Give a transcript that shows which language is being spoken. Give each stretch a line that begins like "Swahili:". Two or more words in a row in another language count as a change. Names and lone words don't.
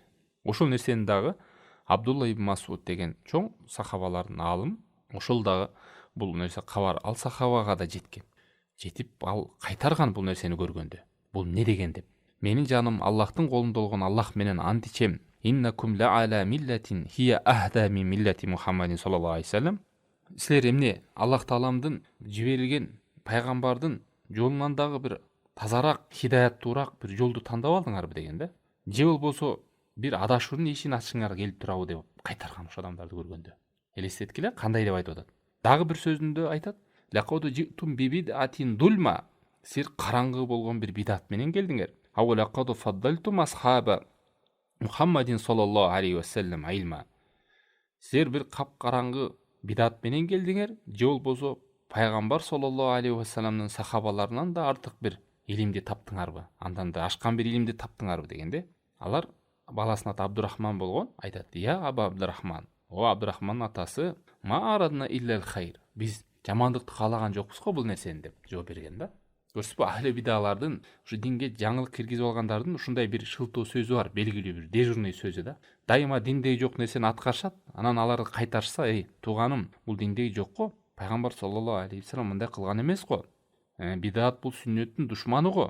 Kyrgyz: Ошол нерсени дагы Абдулла ибн Масуд деген чоң сахабалардын аалым, ошол дагы бул нерсе кабар ал сахабага да жеткен. Жетип ал кайтарган бул нерсени көргөндө. Бул эмне деген деп. Менин жаным Аллахтын колунда болгон Аллах менен ант ичем.
Arabic: إنكم لعلى ملة هي أهدى من ملة محمد صلى الله عليه وسلم.
Kyrgyz: Силер эмне Аллах Тааламдын жиберилген пайгамбардын жолунан дагы бир тазараак, хидаяттуураак бир жолду тандап алдыңарбы деген да. Же болбосо бир адашуунун эшигин ачышыңар келип турабы деп кайтарган ошо адамдарды көргөндө. Элестеткиле кандай деп айтып атат. Дагы бир сөзүндө айтат:
Arabic: "لقد جئتم ببدعة ظلماء."
Kyrgyz: Силер караңгы болгон бир бидат менен келдиңер.
Arabic: "أو لقد فضلتم أصحاب محمد صلى الله عليه وسلم علما."
Kyrgyz: Силер бир капкараңгы бидат менен келдиңер, же болбосо пайгамбар
Arabic: صلى الله عليه وسلم
Kyrgyz: сахабаларынан да артык бир илимди таптыңарбы, андан да ашкан бир илимди таптыңарбы дегенде, алар баласынын аты Абдурахман болгон, айтат:
Arabic: "يا أبا عبد الرحمن,
Kyrgyz: о Абдурахмандын атасы,
Arabic: ما أردنا إلا الخير."
Kyrgyz: Биз жамандыкты каалаган жокпуз го бул нерсени деп жооп берген да. Көрсүзбү, ахли бидалардын, ушу динге жаңылык киргизип алгандардын ушундай бир шылтоо сөзү бар, белгилүү бир дежурный сөзү да. Дайыма диндеги жок нерсени аткарышат, анан алар кайтарышса: "Эй, тууганым, бул диндеги жок го. Пайгамбар
Arabic: صلى الله عليه وسلم
Kyrgyz: мындай кылган эмес го. Бидат бул сүннөттүн душманы го.